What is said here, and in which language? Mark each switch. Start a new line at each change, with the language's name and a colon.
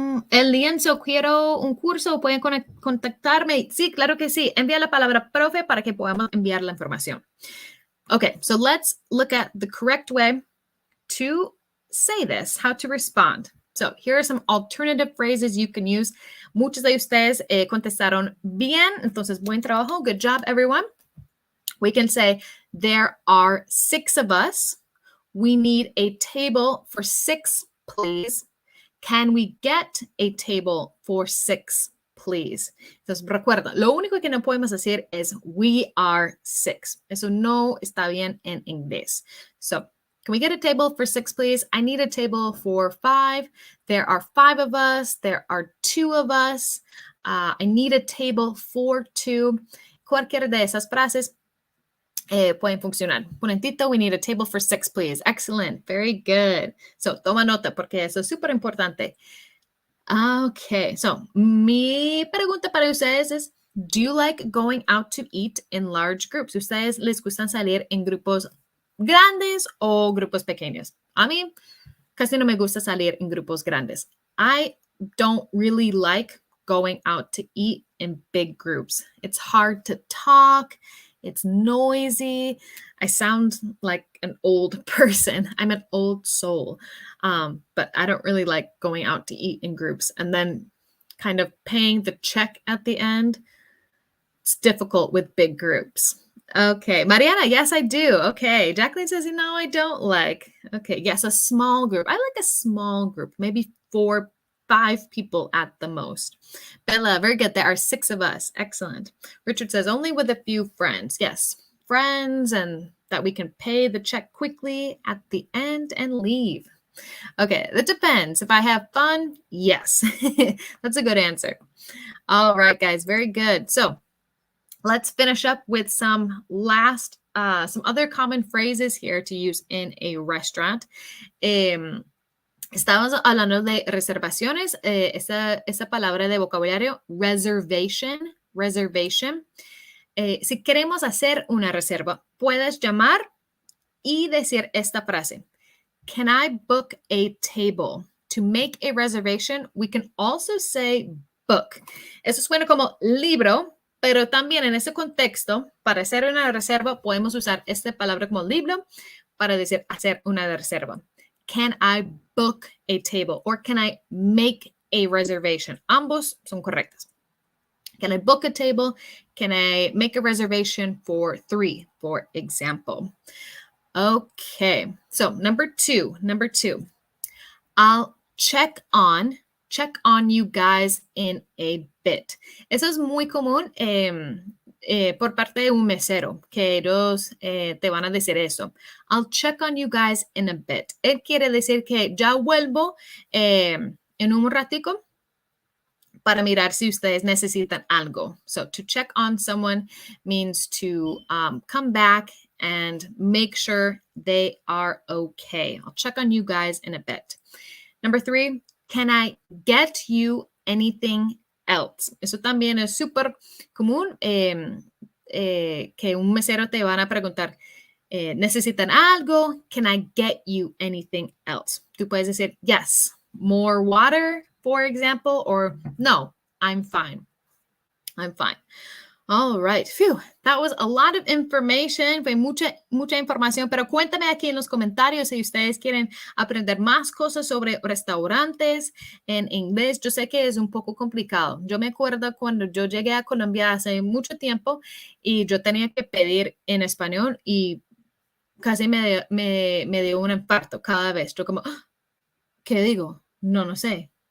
Spanish: El lienzo, quiero un curso, pueden contactarme. Sí, claro que sí. Envía la palabra profe para que podamos enviar la información.
English: Okay, so let's look at the correct way to say this, how to respond. So here are some alternative phrases you can use.
Spanish: Muchos de ustedes contestaron bien, entonces buen trabajo.
English: Good job, everyone. We can say, there are 6 of us. We need a table for 6, please. Can we get a table for 6, please?
Spanish: Entonces, recuerda, lo único que no podemos decir es
English: we are 6.
Spanish: Eso no está bien en inglés.
English: So, can we get a table for 6, please? I need a table for 5. There are 5 of us. There are 2 of us. I need a table for 2.
Spanish: Cualquiera de esas frases pueden funcionar. Momentito,
English: we need a table for 6, please. Excellent. Very good.
Spanish: So, toma nota porque eso es súper importante. Okay.
English: So,
Spanish: mi pregunta para ustedes es,
English: do you like going out to eat in large groups?
Spanish: ¿Ustedes les gustan salir en grupos grandes o grupos pequeños? A mí casi no me gusta salir en grupos grandes.
English: I don't really like going out to eat in big groups. It's hard to talk. It's noisy. I sound like an old person. I'm an old soul. But I don't really like going out to eat in groups and then kind of paying the check at the end. It's difficult with big groups. Okay, Mariana, yes, I do. Okay, Jacqueline says, no, I don't like. Okay, yes, a small group. I like a small group, maybe 4, 5 people at the most. Bella, very good. There are 6 of us. Excellent. Richard says, only with a few friends. Yes, friends, and that we can pay the check quickly at the end and leave. Okay, that depends. If I have fun, yes. That's a good answer. All right, guys, very good. So let's finish up with some other common phrases here to use in a restaurant.
Spanish: Estábamos hablando de reservaciones, esa palabra de vocabulario, reservation. Si queremos hacer una reserva, puedes llamar y decir esta frase.
English: Can I book a table? To make a reservation, we can also say book.
Spanish: Eso suena como libro, pero también en ese contexto, para hacer una reserva, podemos usar esta palabra como libro para decir hacer una reserva.
English: Can I book a table? Or can I make a reservation?
Spanish: Ambos son correctos.
English: Can I book a table? Can I make a reservation for 3, for example? Okay, so number two. I'll check on you guys in a bit.
Spanish: Eso es muy común por parte de un mesero, que ellos te van a decir eso.
English: I'll check on you guys in a bit.
Spanish: Él quiere decir que ya vuelvo en un ratico para mirar si ustedes necesitan algo.
English: So to check on someone means to come back and make sure they are okay. I'll check on you guys in a bit. Number 3, can I get you anything else?
Spanish: Eso también es súper común que un mesero te van a preguntar, ¿necesitan algo?
English: Can I get you anything else?
Spanish: Tú puedes decir,
English: yes, more water, for example, or no, I'm fine. All right. Phew, that was a lot of information.
Spanish: Fue mucha información, pero cuéntame aquí en los comentarios si ustedes quieren aprender más cosas sobre restaurantes en inglés. Yo sé que es un poco complicado. Yo me acuerdo cuando yo llegué a Colombia hace mucho tiempo y yo tenía que pedir en español y casi me dio un infarto cada vez. Yo como, ¿qué digo? No sé.